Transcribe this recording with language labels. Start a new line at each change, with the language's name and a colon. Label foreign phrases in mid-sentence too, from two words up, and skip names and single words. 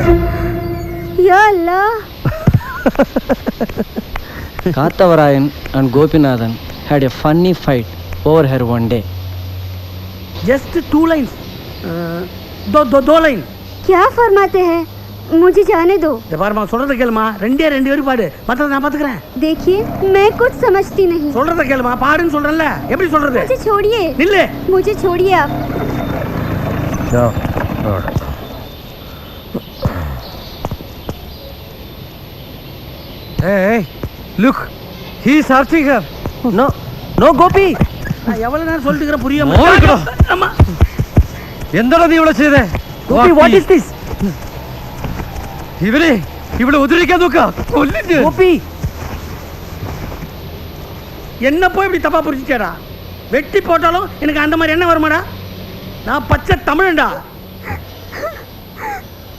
Hindi: या अल्लाह
English: Karthavarayan and Gopinathan had a funny fight over her one day. just 2 lines,
Hindi: दो லைன். क्या फरमाते हैं? मुझे जाने दो.
Tamil: இந்த பாருமா, சொல்றத கேளுமா. ரெண்டு வரி பாடு, மத்தத நான் பாத்துக்கறேன்.
Hindi: देखिए मैं कुछ समझती नहीं.
Tamil: சொல்றத கேளுமா, பாடுன்னு சொல்றேன்ல. எப்படி சொல்றது?
Hindi: मुझे छोड़िए.
Tamil: நில்லு.
Hindi: मुझे छोड़िए आप.
English: Hey, look, he is searching her. No, no, Gopi.
Tamil: நான் எவ்வளவு நேரம் சொல்லிட்டு இருக்கற புரியாம. அம்மா,
Malayalam: എന്താണ് നീ ഇവിടെ ചെയ്തേ?
English: Gopi, what is this?
Malayalam: ഇവരെ ഇവിടെ ഉദ്ധരിക്കാൻ നോക്ക. കൊല്ലിട്ട്.
English: Gopi.
Tamil: என்ன போய் இப்படி தப்பா புரிஞ்சிட்டேடா? வெட்டி போட்டாலும் எனக்கு அந்த மாதிரி என்ன வருமாடா? நான் பச்சை தமிழன்டா.